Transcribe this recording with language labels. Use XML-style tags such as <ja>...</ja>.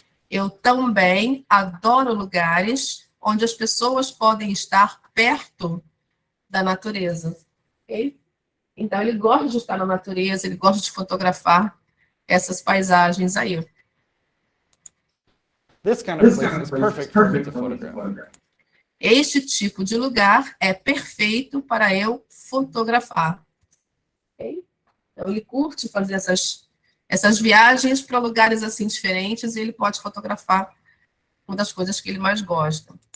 <pt>Eu também adoro lugares onde as pessoas podem estar perto da natureza. Ok? Então, ele gosta de estar na natureza, ele gosta de fotografar essas paisagens aí.</pt> <en>This kind of place is perfect for me to photograph.</en> <pt>Este tipo de lugar é perfeito para eu fotografar. Ok? Então, ele curte fazer essas viagens para lugares assim diferentes e ele pode fotografar uma das coisas que ele mais gosta.</pt>